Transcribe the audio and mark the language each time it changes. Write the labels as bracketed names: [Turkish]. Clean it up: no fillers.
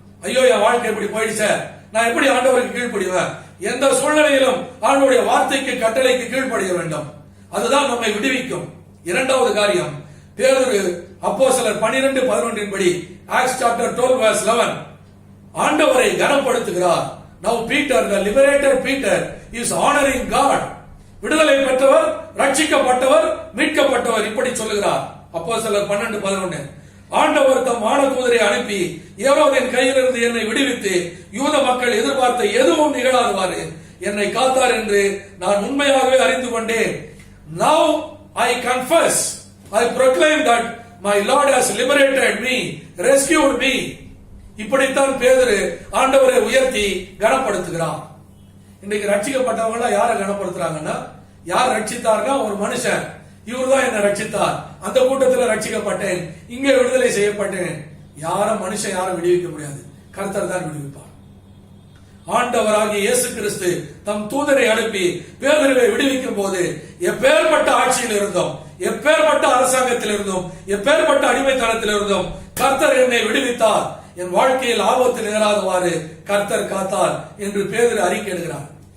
[Tamil] ஐயோ, என் வாழ்க்கை இப்படி போயிடுச்ச, நான் எப்படி ஆண்டவருக்கு கீழ்ப்படிவேன்? எந்த சூழ்நிலையிலும் ஆண்டவருடைய வார்த்தைக்கு, கட்டளைக்கு கீழ்ப்படிய வேண்டும். அதுதான் நம்மை விடுவிக்கும். இரண்டாவது காரியம், பேதுரு அப்போஸ்தலர் 12:11 படி, ஆக்ட்ஸ் சாப்டர் 12:11, ஆண்டவரை கனப்படுத்துகிறார். [English] Now Peter, the liberator Peter, is honoring God. [Tamil] விடுதலை பெற்றவர், ரட்சிக்கப்பட்டவர், மீட்கப்பட்டவர், இப்படி சொல்லுகிறார். அப்போஸ்தலர் 12:11. ஆண்டவர் தம் வானதூதரை அனுப்பி ஏரோதின் கையிலிருந்து என்னை விடுவித்து யூத மக்கள் எதிர்பார்த்த எதுவும் நிகழாதவாறு என்னை காத்தார் என்று நான் உண்மையாகவே அறிந்து கொண்டேன். [English] Now I confess, I proclaim that my Lord has liberated me, rescued me. [Tamil] இப்படித்தான் பேதுரு ஆண்டவரை உயர்த்தி கனப்படுத்துகிறான். இன்னைக்கு ரட்சிக்கப்பட்டவங்க யாரை கனப்படுத்துறாங்கன்னா, யார் ரட்சித்தார்னா ஒரு மனுஷன், இவர்தான் என்ன ரட்சித்தார், அந்த கூட்டத்தில் ரட்சிக்கப்பட்டேன், இங்கே விடுதலை செய்யப்பட்டேன். மனுஷன் யாரும் விடுவிக்க முடியாது, கர்த்தர் தான் விடுவிப்பார். ஆண்டவராகிய இயேசு கிறிஸ்து தம் தூதரை அனுப்பி பேதுருவை விடுவிக்கும் போது எப்பேற்பட்ட ஆட்சியில் இருந்தோம், எப்பேற்பட்ட அரசாங்கத்தில் இருந்தோம், எப்பேற்பட்ட அடிமைத்தனத்தில் இருந்தோம், கர்த்தர் என்னை விடுவித்தார், என் வாழ்க்கையில் ஆபத்து நேராதவாறு கர்த்தர் காத்தார் என்று பேதுரு அறிக்கையிடுகிறார்.